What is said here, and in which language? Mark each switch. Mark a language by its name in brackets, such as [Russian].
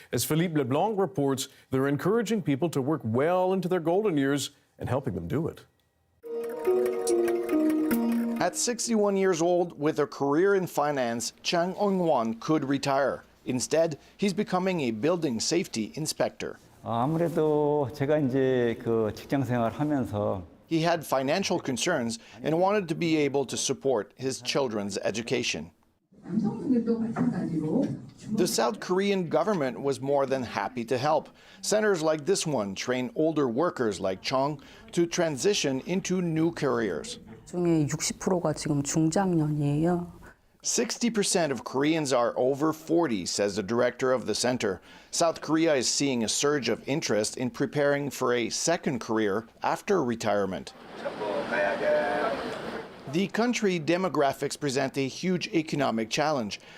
[English] As Philippe Leblanc reports, they're encouraging people to work well into their golden years and helping them do it. At 61 years old, with a career in finance, Chang Eung-won could retire. Instead, he's becoming a building safety inspector. [Korean] 아무래도 제가 이제 그 직장 생활하면서 [English] He had financial concerns and wanted to be able to support his children's education. The South Korean government was more than happy to help. Centers like this one train older workers like Chung to transition into new careers. [Korean] 중에 60%가 지금 중장년이에요. [English] 60% of Koreans are over 40, says the director of the center. South Korea is seeing a surge of interest in preparing for a second career after retirement. The country demographics present a huge economic challenge.